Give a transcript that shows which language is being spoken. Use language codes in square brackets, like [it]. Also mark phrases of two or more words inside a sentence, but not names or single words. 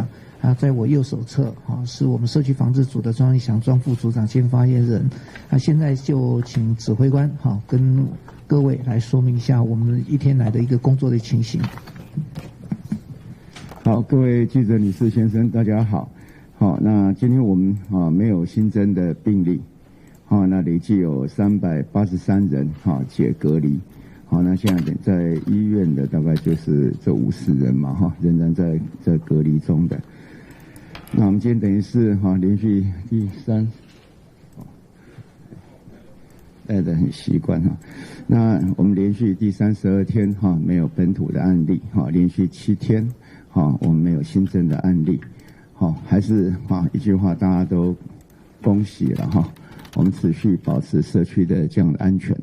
[zh] 在我右手側哈，是我們社區防治組的莊義祥莊副組長兼發言人。現在就請指揮官哈跟各位來說明一下我們一天來的一個工作的情形。好，各位記者女士先生，大家好。好，那今天我們沒有新增的病例。好，那累计有383人解隔离。好，那现在在医院的大概就是这50人嘛仍然在隔离中的。那我们今天等于是连续第3，带得很习惯那我们连续第32天没有本土的案例连续7天我们没有新增的案例还是一句话，大家都恭喜了我们持续保持社区的这样的安全。